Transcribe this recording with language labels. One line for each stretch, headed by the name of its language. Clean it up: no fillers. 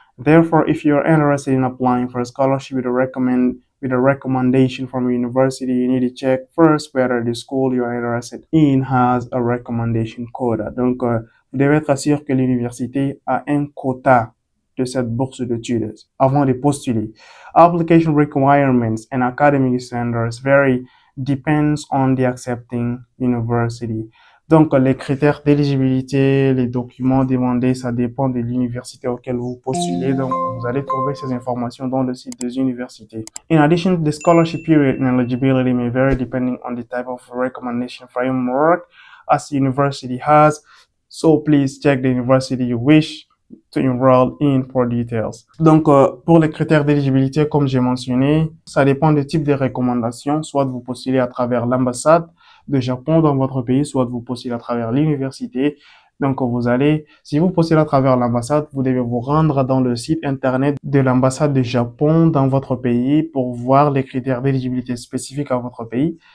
English: Therefore, if you're interested in applying for a scholarship with a recommendation from a university, you need to check first whether the school you're interested in has a recommendation quota.
French: Donc, vous devez être sûr que l'université a un quota de cette bourse d'études avant de postuler.
English: Application requirements and academic standards vary depends on the accepting university.
French: Donc, les critères d'éligibilité, les documents demandés, ça dépend de l'université auquel vous postulez. Donc, vous allez trouver ces informations dans le site des universités.
English: In addition, the scholarship period and eligibility may vary depending on the type of recommendation framework as the university has. So, please check the university you wish to enroll in for details.
French: Donc, pour les critères d'éligibilité, comme j'ai mentionné, ça dépend du type de recommandation. Soit vous postulez à travers l'ambassade de Japon dans votre pays, soit vous postulez à travers l'université. Donc, si vous postulez à travers l'ambassade, vous devez vous rendre dans le site internet de l'ambassade de Japon dans votre pays pour voir les critères d'éligibilité spécifiques à votre pays.